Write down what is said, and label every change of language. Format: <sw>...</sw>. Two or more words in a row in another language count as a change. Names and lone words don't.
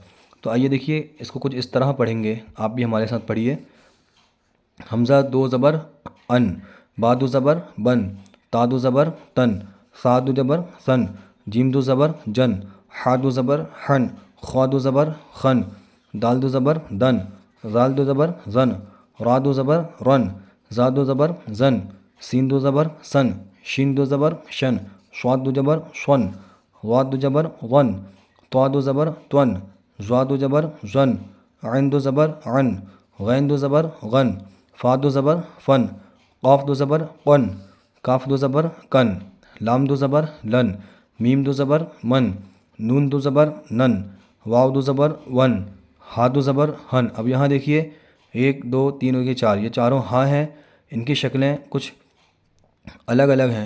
<ur>تو آئیے دیکھیے اس کو کچھ اس طرح پڑھیں گے، آپ بھی ہمارے ساتھ پڑھیے۔ حمزہ دو زبر ان، با دو زبر بن، تا دو زبر تن، سا دو زبر سن، جیم دو زبر جن، ہا دو زبر ہن، خوا دو زبر خن، دال دو زبر دن، زال دو زبر زن، را دو زبر رن، زا دو زبر زن، سین دو زبر سن، شین دو زبر شن، شواد دو زبر شون، واد دو زبر ون، طا دو زبر تون، زوا دو زبر زن، عین دو زبر عن، غین دو زبر غن، فا دو زبر فن، قاف دو زبر قن، کاف دو زبر کن، لام دو زبر لن، میم دو زبر من، نون دو زبر نن، واو دو زبر ون، ہا دو زبر ہن۔ اب یہاں دیکھیے 1 2 3 اور یہ 4، یہ چاروں ہاں ہیں، ان کی شکلیں کچھ الگ الگ ہیں۔</ur>